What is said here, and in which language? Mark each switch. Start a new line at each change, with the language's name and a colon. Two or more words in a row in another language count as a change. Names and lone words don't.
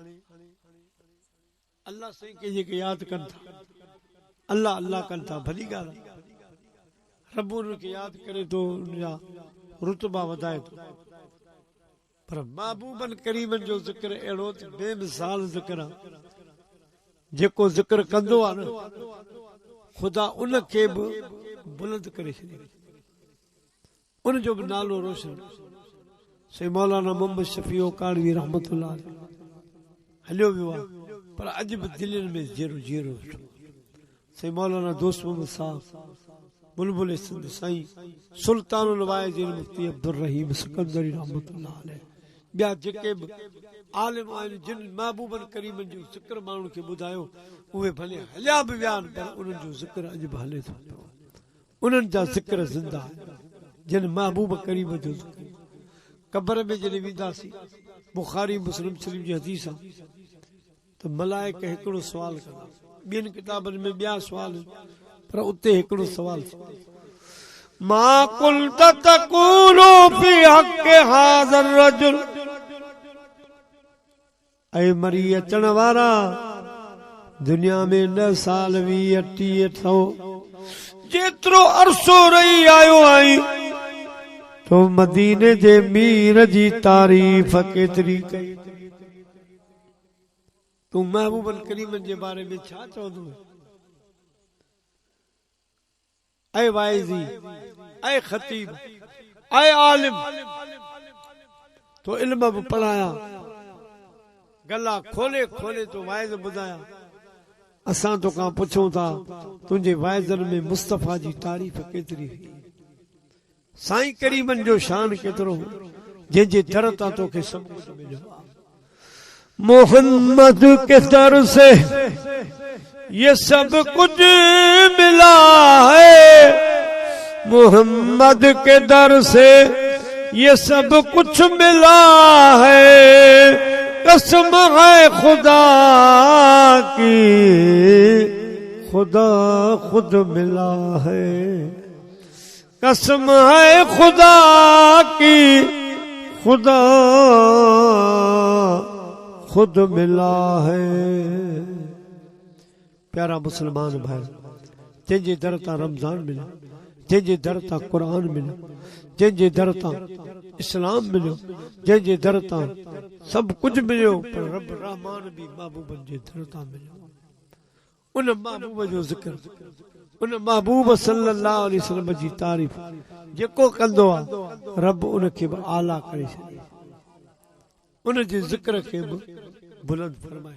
Sindhi: अल्लाह साईं खे जेके यादि कनि था अल्लाह अल्लाह कनि था भली ॻाल्हि रब उनखे यादि करे थो उनजा रुतबा वधाए थो पर महबूबनि करीमनि जो ज़िक्र अहिड़ो बेमिसाल ज़िक्र आहे जेको ज़िक्र कंदो आहे न ख़ुदा उनखे बि बुलंद करे छॾे उनजो बि नालो रोशन से मौलाना मोहम्मद शफीओ कानवी रहमतुल्लाह हलियो वियो आहे पर अॼु बि दिलनि में जीरो जीरो से मौलाना दोस्त मोहम्मद साहब बुलबुल सिंध साईं सुल्तानुल वाइज़िन मुफ्ती अब्दुल रहीम सिकंदरी
Arabic: رحمة الله عليه
Sindhi: ॿिया जेके बि आलिम आहिनि जिन महबूबनि करीमनि जो ज़िक्र माण्हुनि खे ॿुधायो उहे भले हलिया बि विया आहिनि पर उन्हनि जो ज़िक्र अॼु बि हले थो उन्हनि जा ज़िक्र ज़िंदा जिन महबूब करीम जो ज़िक्र क़बर में जॾहिं वेंदासीं बुखारी मुस्लिम शरीफ जी हदीस आहे त मलाइक हिकिड़ो सुवाल कंदा ॿियनि किताबनि में ॿिया सुवाल पर उते हिकिड़ो सुवाल
Arabic: ما كنت تقول في حق هذا الرجل
Sindhi: ऐं मरी अचण वारा दुनिया में 9 साल 20-30 जेतिरो अरसो रही आयो आई तो मदीने जे मीर जी तारीफ़ केतिरी कई तू महबूबन करीमन जे बारे में छा चवंदो ऐ वाइज़ी ऐ खतीब ऐ आलिम तो इल्म बि पढ़ाया गला खोले खोले तो वाइज़ ॿुधाया असां तोखां पुछूं था तुंहिंजे वाइज़नि में मुस्तफ़ा जी तारीफ़ केतिरी हुई साईं करीमन जो शान केतिरो जंहिंजे दर तां तोखे सभु कुझु मिलियो
Hindi: मोहम्मद के दर से ये सब कुछ मिला है मोहम्मद के दर से ये सब कुछ मिला है कसम है खुदा की खुदा खुद मिला है कसम है खुदा की खुदा खुद मिला है
Sindhi: प्यारा मुसलमान भाई जंहिंजे दर तां रमज़ान मिलियो जंहिंजे दर तां क़ुरान मिलियो जंहिंजे दर तां इस्लाम मिलियो जंहिंजे दर तां सभु कुझु मिलियो पर रब रहमान बि महबूबनि जे दर तां मिलियो उन महबूब जो ज़िक्र उन महबूब
Arabic: صلى الله عليه وسلم
Sindhi: जी तारीफ़ जेको कंदो आहे रब उनखे बि आला करे छॾे, उन जे ज़िक्र खे बि बुलंद फरमाए।